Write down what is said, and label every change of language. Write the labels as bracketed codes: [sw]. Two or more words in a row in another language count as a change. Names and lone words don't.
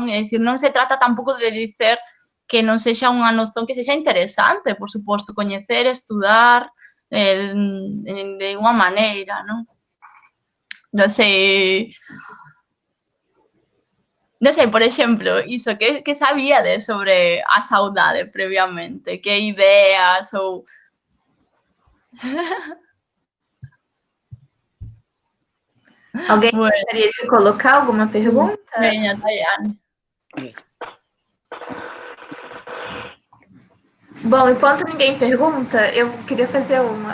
[gl] É dicir, non se trata tampouco de dicer que non sexa unha noción que sexa interesante, por suposto, coñecer, estudar, de unha maneira, non? Non sei, por exemplo, iso, que sabíades sobre a saudade previamente? Que ideas ou... [pt] Alguém Bueno, gostaria de colocar alguma pergunta? [gl] veña, Tayane. [pt] Bom, enquanto ninguém pergunta, eu queria fazer uma.